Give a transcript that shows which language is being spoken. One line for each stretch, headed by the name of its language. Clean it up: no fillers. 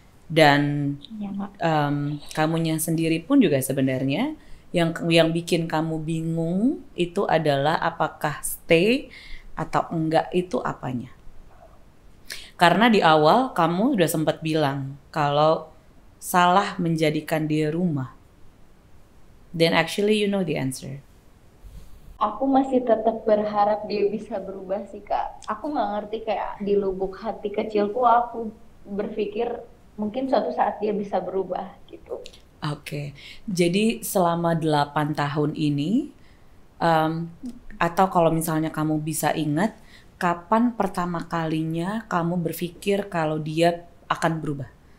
Indonesian: Dan kamunya sendiri pun juga sebenarnya yang bikin kamu bingung itu adalah apakah stay atau enggak, itu apanya. Karena di awal kamu udah sempat bilang kalau salah menjadikan dia rumah.
English: Then actually you know the answer.
Indonesian: Aku masih tetap berharap dia bisa berubah sih Kak. Aku nggak ngerti, kayak di lubuk hati kecilku aku berpikir mungkin suatu saat dia bisa berubah gitu. Oke. Jadi selama 8 tahun ini, atau kalau misalnya kamu bisa ingat, kapan pertama kalinya kamu berpikir kalau dia akan berubah?